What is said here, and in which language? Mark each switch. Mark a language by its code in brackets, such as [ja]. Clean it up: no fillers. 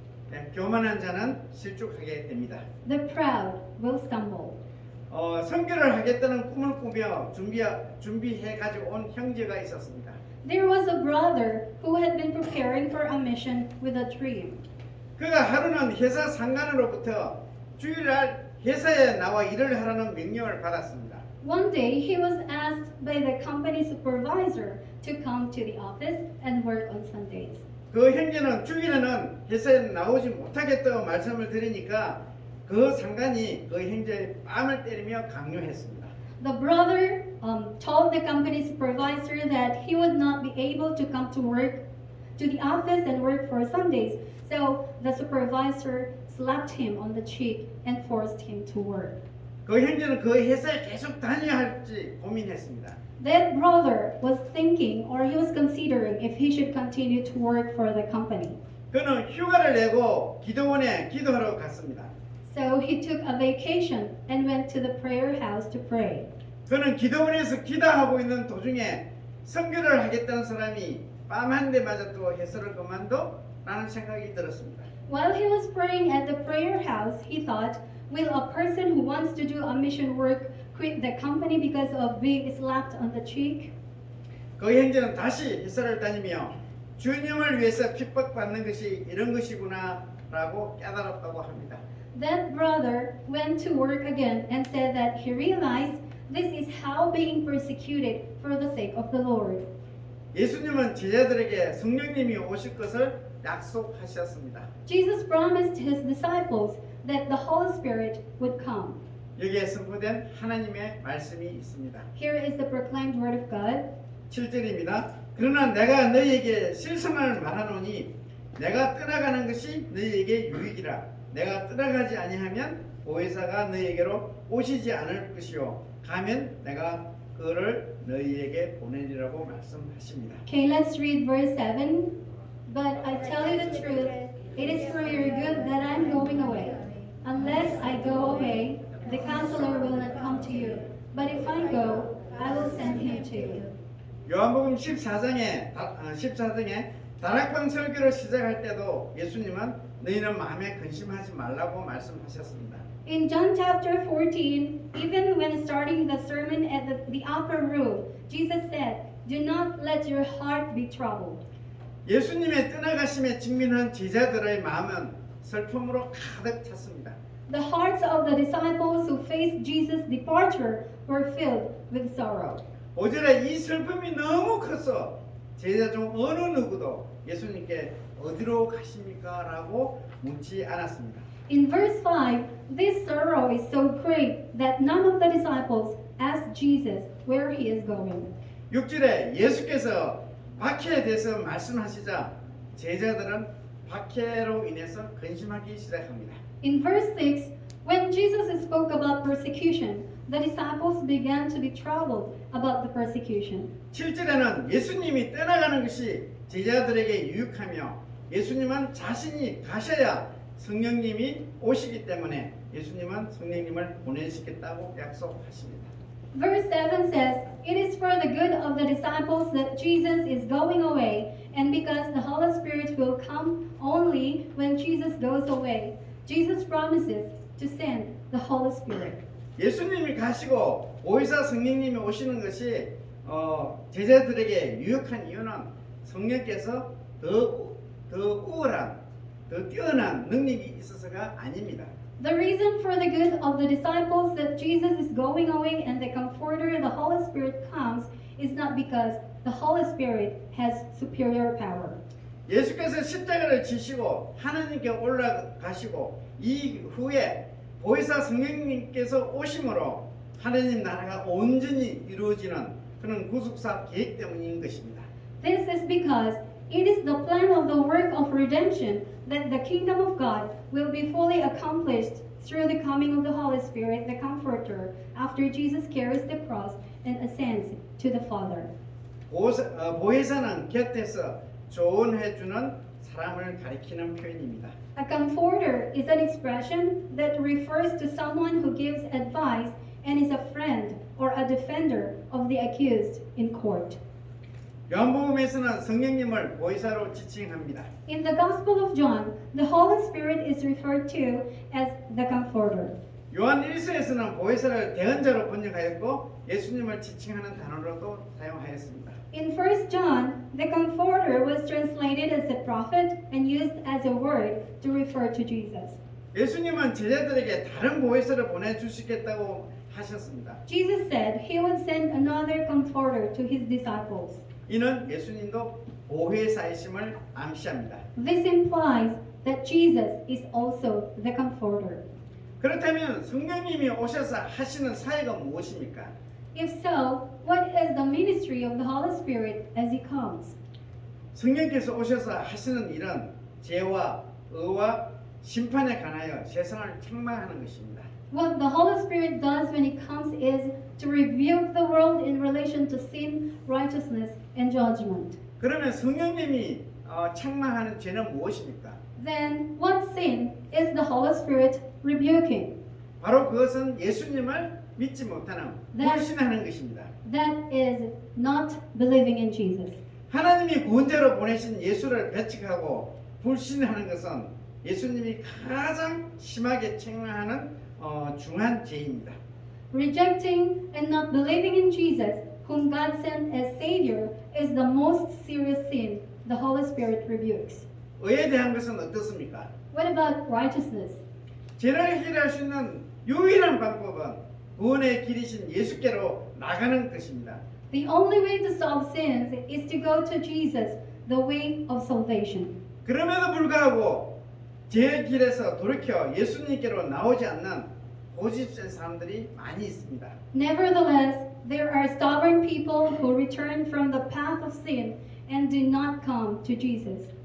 [ko] 네, 교만한 자는 실족하게 됩니다. [en] The proud will stumble. [ko] 선교를 하겠다는 꿈을 꾸며 준비해 가지고 온 형제가 있었습니다. [en] There was a brother who had been preparing for a mission with a dream. [ko] 그가 하루는 회사 상관으로부터 주일날 회사에 나와 일을 하라는 명령을 받았습니다. [en] One day he was asked by the company supervisor to come to the office and work on Sundays. [ko] 그 형제는 주일에는 회사에 나오지 못하겠다고 말씀을 드리니까 그 상관이 그 형제의 뺨을 때리며 강요했습니다. [en] The brother told the company supervisor that he would not be able to come to the office and work for Sundays. So the supervisor slapped him on the cheek and forced him to work. [ko] 그 형제는 그 회사에 계속 다녀야 할지 고민했습니다. [en] That brother was thinking, or he was considering, if he should continue to work for the company. [ko] 그는 휴가를 내고 기도원에 기도하러 갔습니다. [en] So he took a vacation and went to the prayer house to pray. [ko] 그는 기도원에서 기도하고 있는 도중에 선교를 하겠다는 사람이 뺨 한 대 맞아 또 회사를 그만둬? 라는 생각이 들었습니다. [en] While he was praying at the prayer house, he thought, will a person who wants to do a mission work quit the company because of being slapped on the cheek? [ko] 그 형제는 다시 회사를 다니며 주님을 위해서 핍박받는 것이 이런 것이구나 라고 깨달았다고 합니다. [en] That brother went to work again and said that he realized this is how being persecuted for the sake of the Lord. [ko] 예수님은 제자들에게 성령님이 오실 것을 약속하셨습니다. [en] Jesus promised his disciples that the Holy Spirit would come. [ko] 여기에 선포된 하나님의 말씀이 있습니다. [en] Here is the proclaimed word of God. [ko] 7절입니다. 그러나 내가 너희에게 실상을 말하노니 내가 떠나가는 것이 너희에게 유익이라. 내가 떠나가지 아니하면 보혜사가 너희에게로 오시지 않을 것이요 가면 내가 그를 너희에게 보내리라고 말씀하십니다. [en] Okay, let's read verse 7. But I tell you the truth, it is for your good that I'm going away. Unless I go away, the counselor will not come to you. But if I go, I will send him to you. [ko] 요한복음 14장에 다락방 설교를 시작할 때도 예수님은 너희는 마음에 근심하지 말라고 말씀하셨습니다. [en] In John chapter 14, even when starting the sermon at the upper room, Jesus said, "Do not let your heart be troubled." [ko] 예수님의 떠나가심에 직면한 제자들의 마음은 슬픔으로 가득 찼습니다. [en] The hearts of the disciples who faced Jesus' departure were filled with sorrow. [ko] 5절에 이 슬픔이 너무 커서 제자 중 어느 누구도 예수님께 어디로 가십니까? 라고 묻지 않았습니다. [en] In verse 5, this sorrow is so great that none of the disciples asked Jesus where he is going. [ko] 6절에 예수께서 박해에 대해서 말씀하시자 제자들은 박해로 인해서 근심하기 시작합니다. [en] In verse 6, when Jesus spoke about persecution, the disciples began to be troubled about the persecution. [ko] 7절에는 예수님이 떠나가는 것이 제자들에게 유익하며 예수님은 자신이 가셔야 성령님이 오시기 때문에 예수님은 성령님을 보내시겠다고 약속하십니다. [en] Verse 7 says, "It is for the good of the disciples that Jesus is going away, and because the Holy Spirit will come only when Jesus goes away. Jesus promises to send the Holy Spirit." [ko] 예수님이 가시고 보혜사 성령님이 오시는 것이 제자들에게 유익한 이유는 성령께서 더 우월한, 더 뛰어난 능력이 있어서가 아닙니다. [en] The reason for the good of the disciples that Jesus is going away and the Comforter, the Holy Spirit, comes is not because the Holy Spirit has superior power. [ko] 예수께서 십자가를 지시고 하나님께 올라가시고 이후에 보혜사 성령님께서 오심으로 하나님 나라가 온전히 이루어지는 그런 구속사 계획 때문인 것입니다. [en] This is because it is the plan of the work of redemption that the kingdom of God will be fully accomplished through the coming of the Holy Spirit, the Comforter, after Jesus carries the cross and ascends to the Father. [ko] 보혜사는 곁에서 조언해주는 사람을 가리키는 표현입니다. [en] A comforter is an expression that refers to someone who gives advice and is a friend or a defender of the accused in court. [ko] 요한복음에서는 성령님을 보혜사로 지칭합니다. [en] In the Gospel of John, the Holy Spirit is referred to as the comforter. [ko] 요한 1서에서는 보혜사를 대언자로 번역하였고 예수님을 지칭하는 단어로도 사용하였습니다. [en] In 1 John, the comforter was translated as a prophet and used as a word to refer to Jesus. [ko] 예수님은 제자들에게 다른 보혜사를 보내주시겠다고 하셨습니다. [en] Jesus said he would send another comforter to his disciples. [ko] 이는 예수님도 보혜사이심을 암시합니다. [en] This implies that Jesus is also the comforter. [ko] 그렇다면 성령님이 오셔서 하시는 사역은 무엇입니까? [en] If so, what is the ministry of the Holy Spirit as he comes? [ko] 성령께서 오셔서 하시는 일은 죄와 의와 심판에 관하여 세상을 책망하는 것입니다. [en] What the Holy Spirit does when he comes is to rebuke the world in relation to sin, righteousness, and judgment. [ko] 그러면 성령님이 책망하는 죄는 무엇입니까? [en] Then what sin is the Holy Spirit rebuking? [ko] 바로 그것은 예수님을 믿지 못하는 불신하는 것입니다. [en] That is not believing in Jesus. [ko] 하나님이 구원자로 보내신 예수를 배척하고 불신하는 것은 예수님이 가장 심하게 책망하는 중한 죄입니다. [en] Rejecting and not believing in Jesus, whom God sent as Savior, is the most serious sin the Holy Spirit rebukes. [ko] 의에 대한 것은 어떻습니까? [en] What about righteousness? [ko] 죄를 해결할 수 있는 유일한 방법은 구원의 길이신 예수께로 나가는 것입니다. [en] The only way to solve sins is to go to Jesus, the way of salvation. [ko] 그럼에도 불구하고 죄의 길에서 돌이켜 예수님께로 나오지 않는 고집센 사람들이 많이 있습니다. [en] Nevertheless, there are stubborn people who return from the path of sin and do not come to Jesus.